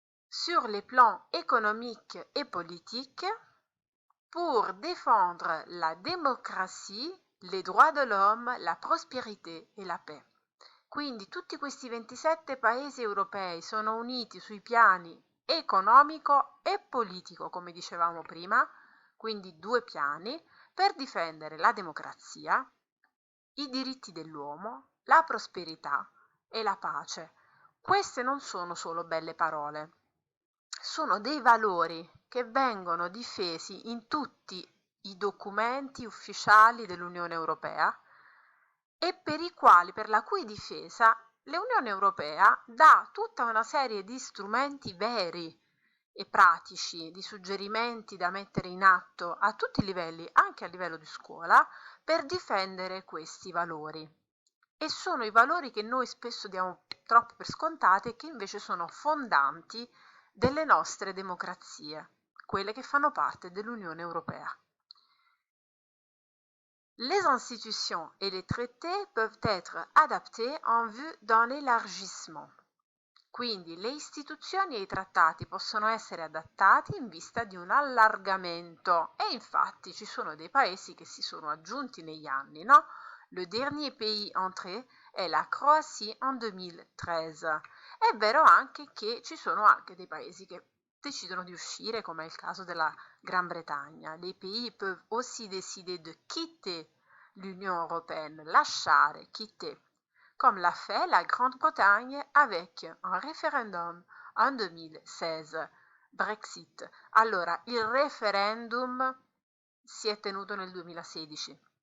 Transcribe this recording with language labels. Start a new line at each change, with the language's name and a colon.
French: sur les plans économiques et politiques pour défendre la démocratie, les droits de l'homme, la prospérité
Italian: e la paix. Quindi tutti questi 27 paesi europei sono uniti sui piani economico e politico, come dicevamo prima, quindi due piani, per difendere la democrazia, i diritti dell'uomo, la prosperità e la pace. Queste non sono solo belle parole, sono dei valori che vengono difesi in tutti i documenti ufficiali dell'Unione Europea e per la cui difesa l'Unione Europea dà tutta una serie di strumenti veri e pratici, di suggerimenti da mettere in atto a tutti i livelli, anche a livello di scuola, per difendere questi valori. E sono i valori che noi spesso diamo troppo per scontati e che invece sono fondanti delle nostre democrazie, quelle che fanno parte dell'Unione Europea.
French: Les institutions et les traités peuvent être adaptés en vue d'un élargissement.
Italian: Quindi le istituzioni e i trattati possono essere adattati in vista di un allargamento e infatti ci sono dei paesi che si sono aggiunti negli anni, no?
French: Le dernier pays entré è la Croatie en 2013.
Italian: È vero anche che ci sono anche dei paesi che decidono di uscire, come è il caso della Gran Bretagna.
French: Les pays peuvent aussi décider de quitter l'Union européenne, lasciare, quitter, comme l'a fait la Grande-Bretagne avec un référendum en 2016. Brexit.
Italian: Allora, il referendum si è tenuto nel 2016.